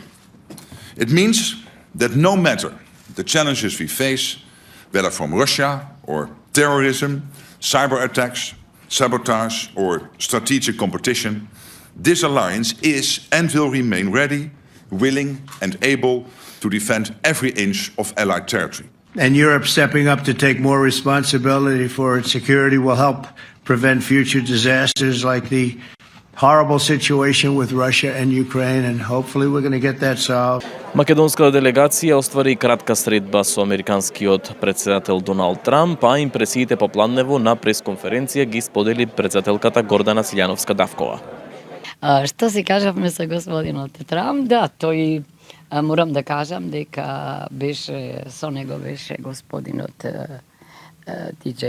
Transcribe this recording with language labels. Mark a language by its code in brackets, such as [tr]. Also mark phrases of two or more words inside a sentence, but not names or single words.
[en] It means that no matter the challenges we face, whether from Russia or terrorism, cyber attacks, sabotage or strategic competition, this alliance is and will remain ready, willing and able to defend every inch of Allied territory. And Europe stepping up to take more responsibility for its security will help prevent future disasters like the horrible situation with Russia and Ukraine, and hopefully we're going to get that solved. [mk] Македонската делегација оствари кратка средба со американскиот претседател Доналд Трамп, а импресиите по планево на пресконференција ги сподели претседателката Гордана Силјановска-Давкова. Што си кажавме со господинот Трамп, да, тој морам да кажам дека со него беше господинот Т.Џ.